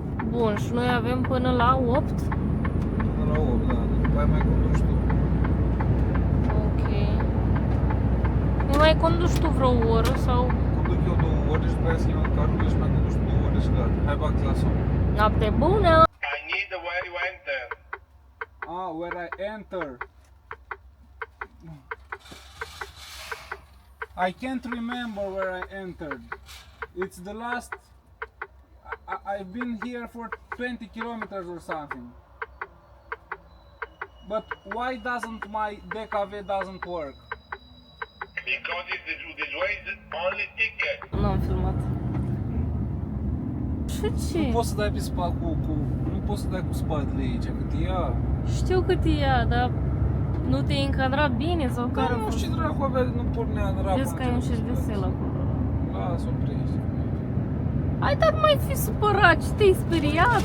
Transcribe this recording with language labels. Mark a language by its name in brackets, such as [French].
[Romanian] Bun, și noi avem până la 8? Până la 8, da. După aia mai conduci tu. Ok. Nu mai conduci tu vreo oră sau Conduc eu 2 ore și după aia să iau în carul și mai conduci 2 ore și gata. Hai bag la somn. noapte bună? [English] I need the where you enter. Where I enter. I can't remember where I entered. It's the last... I've been here for 20 kilometers or something. But why doesn't my DKV doesn't work? Because this way is the only ticket. [Romanian] Nu am filmat. Și Nu ce? poți să dai pe spate nu poți să dai cu spatele aici, cât ia. Știu cât e ea, dar Nu te-ai încadrat bine sau Da, care? nu știu ce dracu avea, nu pornea în rapă. Vezi că ai un șervețel acolo. Lasă-o prins. Ai dat mai fi supărat și te-ai speriat